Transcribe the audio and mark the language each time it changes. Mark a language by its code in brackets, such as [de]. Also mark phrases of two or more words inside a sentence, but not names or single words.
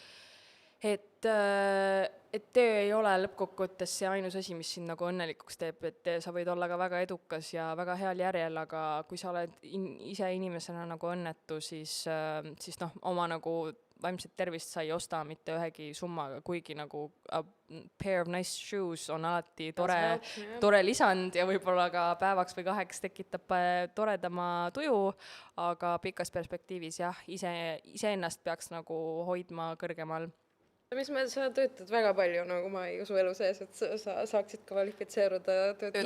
[et] Et töö ei ole lõppkokkuvõttes see ainus asi, mis sind nagu õnnelikuks teeb, et sa võid olla ka väga edukas ja väga heal järjel, aga kui sa oled ise inimesena nagu õnnetu, siis noh, oma nagu vaimset tervist sa ei osta mitte ühegi summaga, kuigi nagu [en] a pair of nice shoes [et] on alati tore lisand ja võib-olla ka päevaks või 2 tekitab toredama tuju, aga pikas perspektiivis jah, iseennast peaks nagu hoidma kõrgemal. Sa töötad väga palju, nagu ma ei usu elu sees, et sa saaksid kvalifitseeruda töötada.